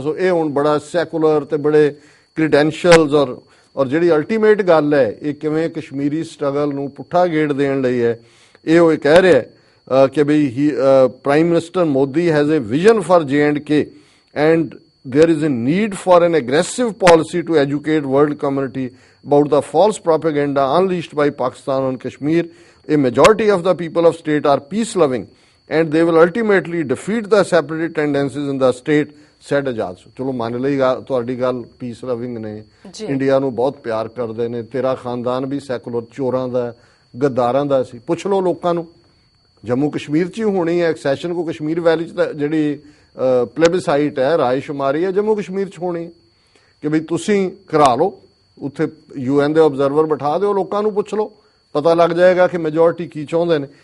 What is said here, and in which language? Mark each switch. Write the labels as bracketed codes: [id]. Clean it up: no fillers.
[pa] ਸੋ ਇਹ ਹੁਣ ਬੜਾ ਸੈਕੂਲਰ ਤੇ ਬੜੇ ਕ੍ਰੀਡੈਂਸ਼ੀਅਲਸ ਔਰ ਜਿਹੜੀ ਅਲਟੀਮੇਟ ਗੱਲ ਹੈ ਇਹ ਕਿਵੇਂ ਕਸ਼ਮੀਰੀ ਸਟਰਗਲ ਨੂੰ ਪੁੱਠਾ ਗੇੜ ਦੇਣ ਲਈ ਹੈ, ਇਹ ਉਹ ਕਹਿ ਰਿਹਾ ਕਿ ਬਈ [en] Prime minister Modi has a vision for J&K and there is a need for an aggressive policy to educate world community about the false propaganda unleashed by Pakistan on Kashmir. A majority of the people of state are peace loving and they will ultimately defeat the separatist tendencies in the state, said Ajaz. [pa] ਚਲੋ ਮੰਨ ਲਈ ਤੁਹਾਡੀ ਗੱਲ, piece loving ਨੇ, India ਨੂੰ ਬਹੁਤ ਪਿਆਰ ਕਰਦੇ ਨੇ, ਤੇਰਾ ਖਾਨਦਾਨ ਵੀ ਸੈਕੂਲਰ ਚੋਰਾਂ ਦਾ ਗੱਦਾਰਾਂ ਦਾ ਸੀ। ਪੁੱਛ ਲਓ ਲੋਕਾਂ ਨੂੰ, ਜੰਮੂ ਕਸ਼ਮੀਰ 'ਚ ਹੀ ਹੋਣੀ ਹੈ ਐਕਸੈਸ਼ਨ ਕੋ, ਕਸ਼ਮੀਰ ਵੈਲੀ 'ਚ ਤਾਂ ਜਿਹੜੀ ਪਲੇਬਿਸਾਈਟ ਹੈ, ਰਾਏ ਸ਼ੁਮਾਰੀ ਹੈ, ਜੰਮੂ ਕਸ਼ਮੀਰ 'ਚ ਹੋਣੀ ਕਿ ਬਈ ਤੁਸੀਂ ਕਰਾ ਲਓ, ਉੱਥੇ UN ਦੇ ਆਬਜ਼ਰਵਰ ਬਿਠਾ ਦਿਓ, ਲੋਕਾਂ ਨੂੰ ਪੁੱਛ ਲਓ, ਪਤਾ ਲੱਗ ਜਾਏਗਾ ਕਿ ਮੈਜੋਰਿਟੀ ਕੀ ਚਾਹੁੰਦੇ ਨੇ।